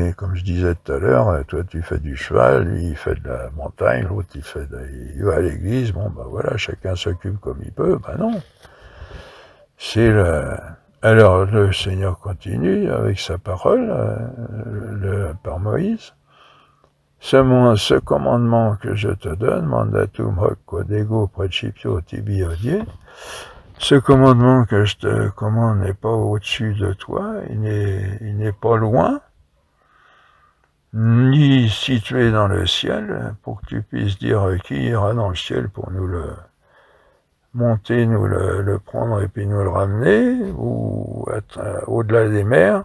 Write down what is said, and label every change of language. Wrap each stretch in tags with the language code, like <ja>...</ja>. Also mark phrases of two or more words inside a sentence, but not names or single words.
<fr>Et comme je disais tout à l'heure, toi tu fais du cheval, lui il fait de la montagne, l'autre il va à l'église, bon voilà, chacun s'occupe comme il peut, non. Alors le Seigneur continue avec sa parole, par Moïse. Ce commandement que je te donne,</fr> <la>mandatum hoc quod ego principio tibi hodie,</la> <fr>ce commandement que je te commande n'est pas au-dessus de toi, il n'est pas loin, ni situé dans le ciel, pour que tu puisses dire qui ira dans le ciel pour nous le monter, nous le prendre et puis nous le ramener, ou être au-delà des mers.</fr>